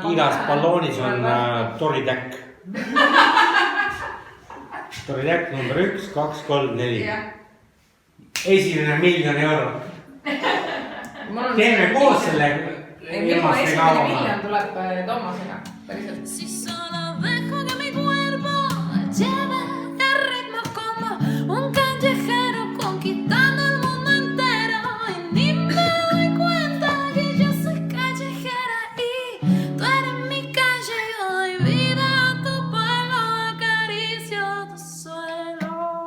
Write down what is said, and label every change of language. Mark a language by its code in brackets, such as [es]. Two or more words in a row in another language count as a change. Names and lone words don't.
[et] Väike kohver, igas balloonis on toritäkk. projekt number 1, 2, 3, 4. Esimene 1 000 000 eurot. Teeme koos selle. Minu esimene miljon tuleb Toomasega, päriselt. [es] Si solo dejo que mi cuerpo lleve el ritmo como un callejero conquistando el mundo entero y ni me doy cuenta que yo soy callejera y tú eres mi calle y yo doy vida a tu pueblo, acaricio tu suelo.